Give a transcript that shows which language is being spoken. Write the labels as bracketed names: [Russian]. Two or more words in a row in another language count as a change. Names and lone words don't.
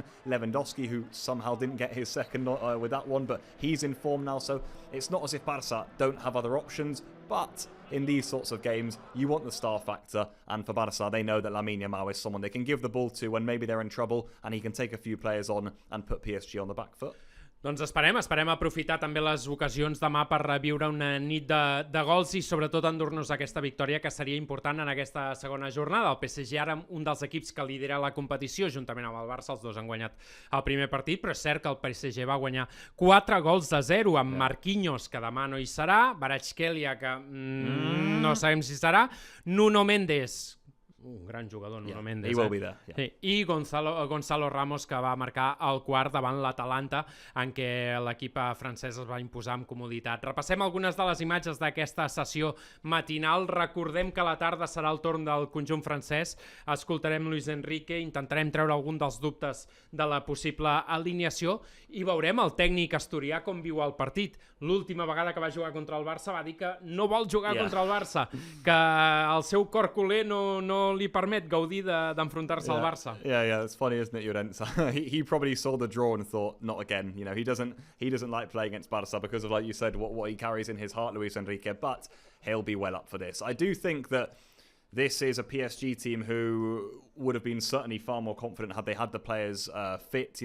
[English] Lewandowski, who somehow didn't get his second with that one, but he's in form now. So it's not as if Barça don't have other options, but in these sorts of games, you want the star factor, and for Barça, they know that Lamine Yamal is someone they can give the ball to when maybe they're in trouble, and he can take a few players on and put PSG on the back foot. [Catalan] Doncs esperem aprofitar també les ocasions demà per reviure una nit de gols i sobretot endur-nos aquesta victòria que seria important en aquesta segona jornada. El PSG ara un dels equips que lidera la competició juntament amb el Barça, els dos han guanyat el primer partit, però és cert que el PSG va guanyar 4-0 amb Marquinhos, que demà no hi serà, Kvaratskhelia, que no sabem si serà, Nuno Mendes, un gran jugador, Nuno Mendes. [English] He will be there. [Catalan] Sí. I Gonzalo Ramos, que va marcar el quart davant l'Atalanta, en què l'equip francès es va imposar amb comoditat. Repassem algunes de les imatges d'aquesta sessió matinal. Recordem que a la tarda serà el torn del conjunt francès. Escoltarem Luis Enrique, intentarem treure algun dels dubtes de la possible alineació i veurem el tècnic asturià com viu el partit. L'última vegada que va jugar contra el Barça va dir que no vol jugar contra el Barça, que el seu cor culer no li permet gaudir d'enfrontar-se al Barça. [English] Yeah, it's funny, isn't it, Llorens? he probably saw the draw and thought, not again. You know, he doesn't like playing against Barça because of, like you said, what he carries in his heart, Luis Enrique, but he'll be well up for this. I do think that this is a PSG team who would have been certainly far more confident had they had the players fit.